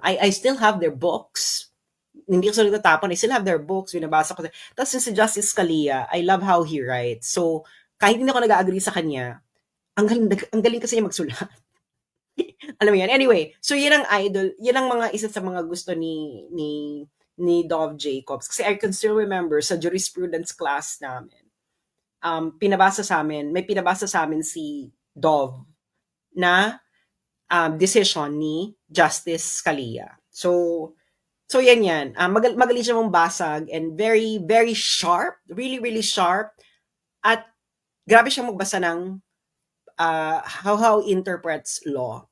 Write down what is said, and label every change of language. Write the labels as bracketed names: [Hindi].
[English] I still have their books. [Filipino] Hindi ko sila natapon. [English] I still have their books. [Filipino] Binabasa ko. Tapos si [English] Justice Scalia, I love how he writes. So, [Filipino] kahit hindi ako nag-a-agree sa kanya, ang galing kasi niya magsulat. Alam mo yan? Anyway, so yun ang idol, yun ang mga isa sa mga gusto ni Dov Jacobs. Kasi [English] I can still remember [Filipino] sa jurisprudence class namin, may pinabasa sa amin si Dov na decision ni Justice Scalia. So yan. Magaling siya mong basag [English] and very, very sharp, really, really sharp. [Filipino] At grabe siya magbasa ng [English] how interprets law.